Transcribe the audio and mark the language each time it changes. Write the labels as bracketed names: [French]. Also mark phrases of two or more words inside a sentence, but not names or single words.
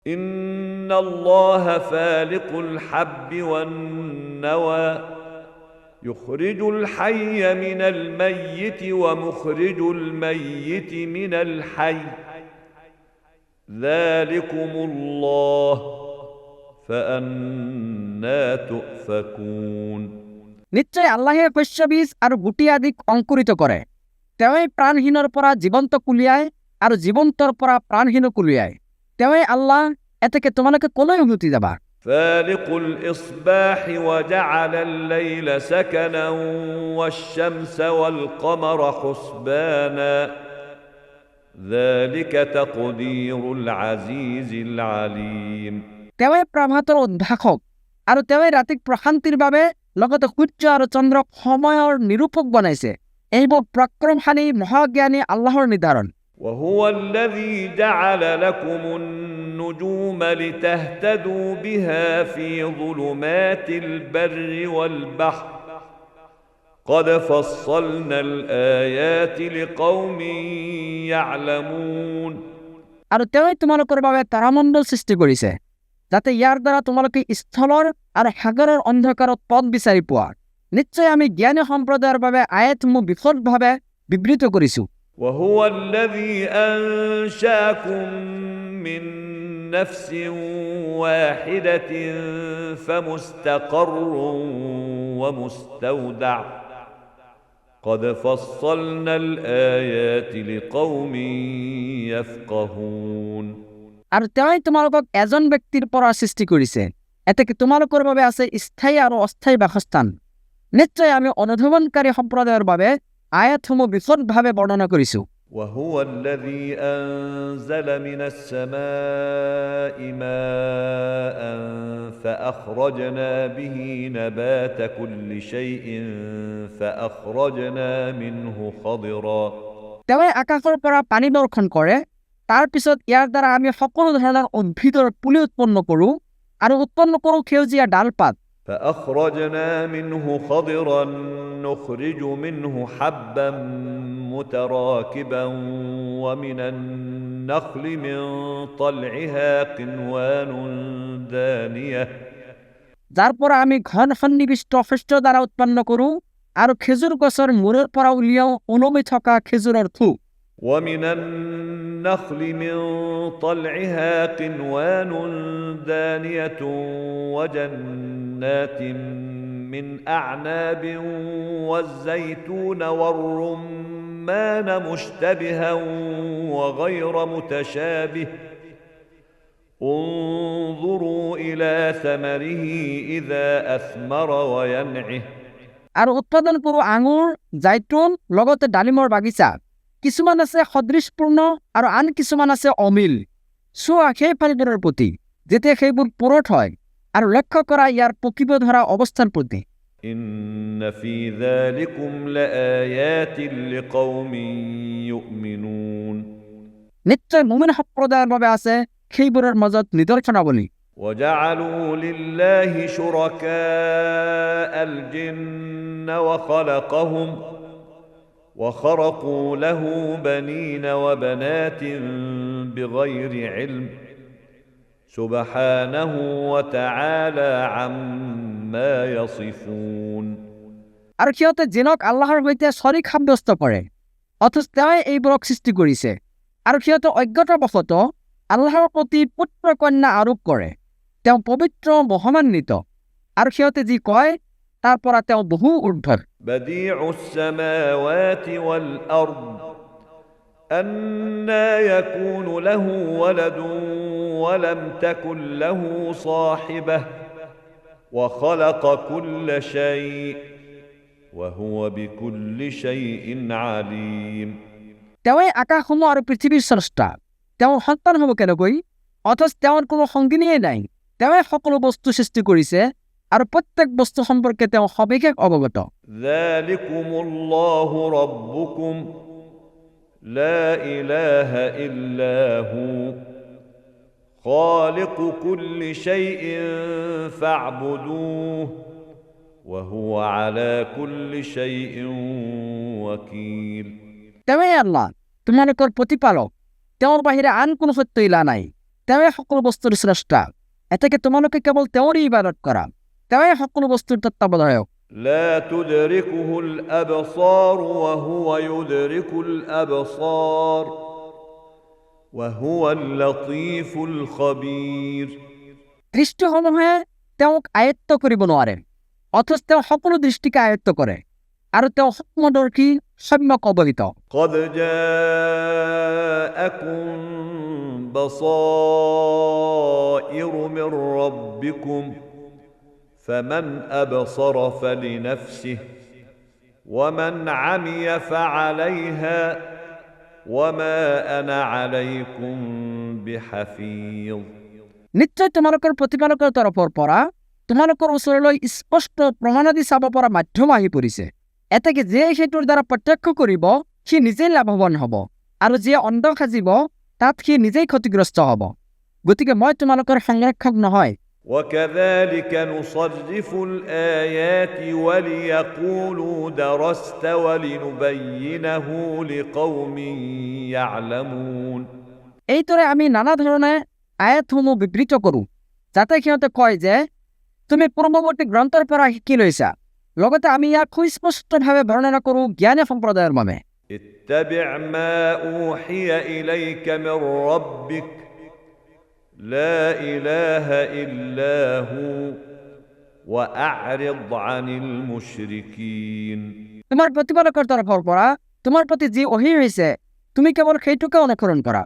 [Arabic] إن الله فالق الحب والنوى يخرج الحي من الميت ومخرج الميت من الحي ذلكم الله فأنى تؤفكون [Assamese] নিশ্চয় আল্লাহে শস্য বীজ আৰু গুটি আদি অংকুৰিত কৰে। তেওঁই প্ৰাণহীনৰ পৰা জীৱন্ত কুলিয়ায় আৰু জীৱন্তৰ পৰা প্ৰাণহীন কুলিয়ায়। তেওঁই আল্লাহ, এতেকে তোমালোকে কলৈ উভতি যাবা? [Arabic] فالق الإصباح وجعل الليل سكنا والشمس والقمر حسبانا ذلك تقدير العزيز العليم [Assamese] তেওঁই প্ৰভাতৰ উদ্ভাসক আৰু তেওঁই ৰাতিক প্ৰশান্তিৰ বাবে লগতে সূৰ্য আৰু চন্দ্ৰক সময়ৰ নিৰূপক বনাইছে। এইবোৰ পৰাক্ৰমশালী মহাজ্ঞানী আল্লাহৰ নিৰ্ধাৰণ। [Arabic] وهو الذي جعل لكم النجوم لتهتدوا بها في ظلمات البر والبحر قد فصلنا الآيات لقوم يعلمون [Assamese] আৰু তেওঁই তোমালোকৰ বাবে তাৰামণ্ডল সৃষ্টি কৰিছে, যাতে ইয়াৰ দ্বাৰা তোমালোকে স্থলৰ আৰু সাগৰৰ অন্ধকাৰত পথ বিচাৰি পোৱা। নিশ্চয় আমি জ্ঞানী সম্প্ৰদায়ৰ বাবে আয়াতসমূহ বিশদভাৱে বিবৃত কৰিছো। [Arabic] وهو الذي أنشأكم من نفس واحدة فمستقر ومستودع قد فصلنا الآيات لقوم يفقهون [Assamese] আৰু তেওঁই তোমালোকক এজন ব্যক্তিৰ পৰা সৃষ্টি কৰিছে, এতেকে তোমালোকৰ বাবে আছে স্থায়ী আৰু অস্থায়ী বাসস্থান। নিশ্চয় আমি অনুধাৱনকাৰী সম্প্ৰদায়ৰ বাবে আয়াতসমূহ বিশদভাৱে বৰ্ণনা কৰিছো। [Arabic] وهو الذي أنزل من السماء ماء فأخرجنا به نبات كل شيء فأخرجنا منه خضرا [Assamese] তেওঁই আকাশৰ পৰা পানী বৰ্ষণ কৰে, তাৰ পিছত ইয়াৰ দ্বাৰা আমি সকলো ধৰণৰ উদ্ভিদৰ পুলি উৎপন্ন কৰোঁ আৰু উৎপন্ন কৰোঁ সেউজীয়া ডালপাত। [Arabic] فأخرجنا منه خضرا نخرج منه حبا متراكبا ومن النخل من طلعها قنوان دانية [Assamese] যাৰ পৰা আমি ঘন সন্নিবিষ্ট শস্য দ্বাৰা উৎপন্ন কৰোঁ আৰু খেজুৰ গছৰ মূৰৰ পৰা উলিয়াও ওলমি থকা খেজুৰৰ থোক। [Arabic] ومن النخل من طلعها قنوان دانية وجنات من أعناب والزيتون والرمان مشتبها وغير متشابه انظروا إلى ثمره إذا أثمر وينعه [Assamese] আৰু উৎপাদন কৰোঁ আঙুৰ, জাইতুন, লগতে ডালিমৰ বাগিচা। কিছুমান আছে সদৃশপূৰ্ণ আৰু আন কিছুমান আছে অমিল। চোৱা সেই ফলবোৰৰ প্ৰতি যেতিয়া সেইবোৰ পুৰঠ হয়, আৰু লক্ষ্য কৰা ইয়াৰ পকিব ধৰা অৱস্থাৰ প্ৰতি। [Arabic] إن في ذلكم لآيات لقوم يؤمنون [Assamese] নিশ্চয় মুমিন সম্প্ৰদায়ৰ বাবে আছে সেইবোৰৰ মাজত নিদৰ্শনাৱলী। [Arabic] وجعلوا لله شركاء الجن وخلقهم وخرقوا له بنين وبنات بغير علم سبحانه وتعالى عما يصفون [Assamese] আৰু সিহঁতে জিনক আল্লাহৰ সৈতে শৰীক সাব্যস্ত কৰে, অথচ তেওঁই এইবোৰক সৃষ্টি কৰিছে। আৰু সিহঁতে অজ্ঞতাবশতঃ আল্লাহৰ প্ৰতি পুত্ৰ কন্যা আৰোপ কৰে। তেওঁ পবিত্ৰ মহান্বিত, আৰু সিহঁতে যি কয় তাৰ পৰা তেওঁ বহু ঊৰ্ধ্বৰ। [Arabic] بديع السماوات والأرض أنى يكون له ولد ولم تكن له صاحبة وخلق كل شيء وهو بكل شيء عليم [Assamese] তেওঁই আকাশসমূহ আৰু পৃথিৱীৰ স্ৰষ্টা। তেওঁৰ সন্তান হ'ব কেনেকৈ? অথচ তেওঁৰ কোনো সংগিনীয়ে নাই। তেওঁই সকলো বস্তু সৃষ্টি কৰিছে আৰু প্ৰত্যেক বস্তু সম্পৰ্কে তেওঁ সবিশেষ অৱগত। [Arabic] ذلكم الله ربكم لا إله إلا هو خالق كل شيء فاعبدوه وهو على كل شيء وكيل [Assamese] তেওঁই আল্লাহ, তোমালোকৰ প্ৰতিপালক। তেওঁৰ বাহিৰে আন কোনো সত্য ইলা নাই। তেওঁৱেই সকলো বস্তুৰ স্ৰষ্টা। এতেকে তোমালোকে কেৱল তেওঁৰেই ইবাদত কৰা। তেওঁৱেই সকলো বস্তুৰ তত্ত্বাৱধায়ক। [Arabic] لا تدركه الأبصار وهو يدرك الأبصار وهو اللطيف الخبير [Assamese] দৃষ্টিসমূহে তেওঁক আয়ত্ত কৰিব নোৱাৰে, অথচ তেওঁ সকলো দৃষ্টিকে আয়ত্ত কৰে আৰু তেওঁ সূক্ষ্মদৰ্শী, সম্যক অৱহিত। [Arabic] قد جاءكم بصائر من ربكم فمن أبصر فلنفسه ومن عمي فعليها وما أنا عليكم بحفيظ [Assamese] নিশ্চয় তোমালোকৰ প্ৰতিপালকৰ তৰফৰ পৰা তোমালোকৰ ওচৰলৈ স্পষ্ট প্ৰমাণাদি চাব পৰা মাধ্যম আহি পৰিছে। এতেকে যিয়ে সেইটোৰ দ্বাৰা প্ৰত্যক্ষ কৰিব সি নিজেই লাভৱান হ'ব, আৰু যিয়ে অন্ধ সাজিব তাত সি নিজেই ক্ষতিগ্ৰস্ত হ'ব। গতিকে মই তোমালোকৰ সংৰক্ষক নহয়। [Arabic] وكذلك نصرف الآيات وليقولوا درست ولنبينه لقوم يعلمون [Assamese] এইদৰে আমি নানা ধৰণে আয়াতসমূহ বিবৃত কৰোঁ, যাতে সিহঁতে কয় যে তুমি পূৰ্বৱৰ্তী গ্ৰন্থৰ পৰা শিকি লৈছা। লগতে আমি ইয়াক সুস্পষ্টভাৱে বৰ্ণনা কৰোঁ জ্ঞানী সম্প্ৰদায়ৰ বাবে। [Arabic] اتبع ما أوحي إليك من ربك لا إله إلا هو وأعرض عن المشركين [Assamese] তোমাৰ প্ৰতিপালকৰ তৰফৰ পৰা তোমাৰ প্ৰতি যি অহি হৈছে তুমি কেৱল সেইটোকে অনুসৰণ কৰা।